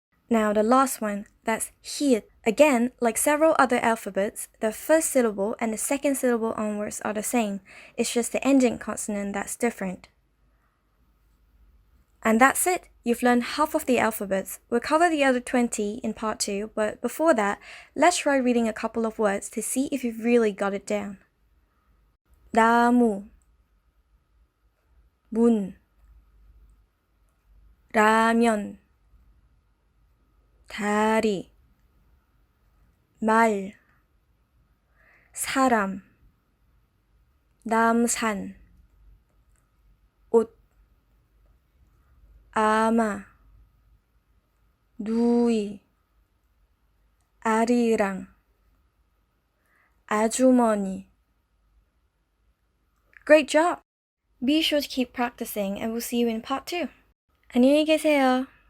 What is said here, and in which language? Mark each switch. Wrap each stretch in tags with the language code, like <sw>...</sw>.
<en>Now the last one, that's here. Again, like several other alphabets, the first syllable and the second syllable onwards are the same. It's just the ending consonant that's different. And that's it. You've learned half of the alphabets. We'll cover the other 20 in part 2, but before that, let's try reading a couple of words to see if you've really got it down.</en> <ko>나무, 문, 라면, 다리, 말, 사람, 남산, 옷, 아마, 누이, 아리랑, 아주머니.</ko> <en>Great job! Be sure to keep practicing and we'll see you in part 2.</en> <ko>안녕히 계세요.</ko>